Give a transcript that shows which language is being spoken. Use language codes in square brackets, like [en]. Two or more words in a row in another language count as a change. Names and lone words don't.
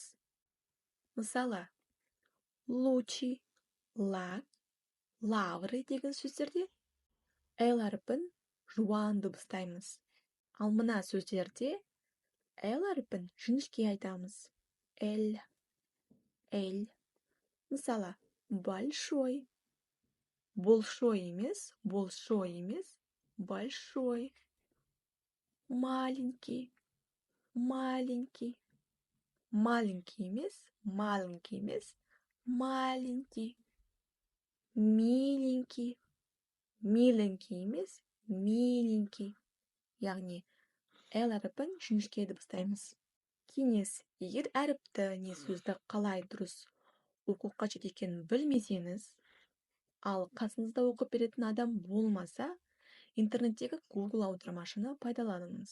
[kk] Мысалы, [ru] лучи, ла, лавры [kk] деген сөздерде әрпін жуан дыбыстаймыз. Ал мына сөздерде әрпін жіңішке айтамыз. Эль. Мысалы, [ru] большой. Большой емес, большой. Маленький. Маленький. Маленький емес, маленький. Миленький. Миленький емес, миленький. [kk] Яғни, әрпін жіңішке дыбыстаймыз. Кеңес, егер әріпті не сөзді қалай дұрыс оқу қажет екенін білмесеңіз, ал қасыңызда оқып беретін адам болмаса, интернеттегі Google аудармашыны пайдаланыңыз.